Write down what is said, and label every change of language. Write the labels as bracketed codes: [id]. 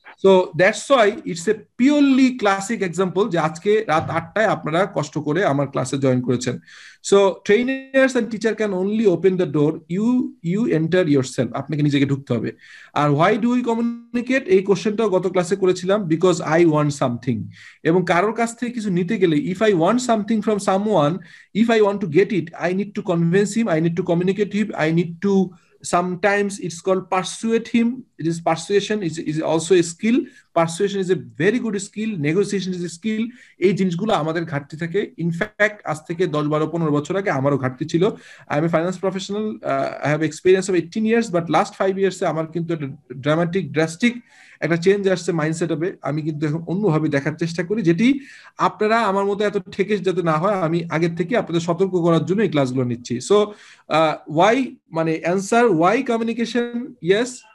[en] so that's why it's a purely classic example [bn] যে আজকে রাত 8টায় আপনারা কষ্ট করে আমার ক্লাসে জয়েন করেছেন। [en] so trainers and teacher can only open the door, you enter yourself, [bn] আপনাকে নিজেকে ঢুকতে হবে। [en] আর why do we communicate, [bn] এই কোশ্চেনটাও গত ক্লাসে করেছিলাম, [en] Because I want something. [bn] এবং কারোর কাছ থেকে কিছু নিতে গেলে, [en] If I want something from someone, if I want to get it, I need to convince him, I need to communicate him, I need to, sometimes it's called persuade him. It is persuasion is also a skill. Persuasion is a very good skill. Negotiation is a skill. [bn] এই জিনিসগুলো আমাদের ঘাটতি থাকে। In fact আজ থেকে 10, 12, 15 বছর আগে আমারও ঘাটতি ছিল। [en] I am a finance professional, I have experience of 18 years, [bn] but last 5 years আমার কিন্তু একটা ড্রাস্টিক একটা চেঞ্জ আসছে মাইন্ডসেট হবে। আমি কিন্তু এখন অন্যভাবে দেখার চেষ্টা করি, যেটি আপনারা আমার মতো এত ঠেকে যাতে না হয়, আমি আগের থেকে আপনাদের সতর্ক করার জন্য এই ক্লাসগুলো নিচ্ছি। সো ওয়াই মানে অ্যান্সার, ওয়াই কমিউনিকেশন? ইয়েস,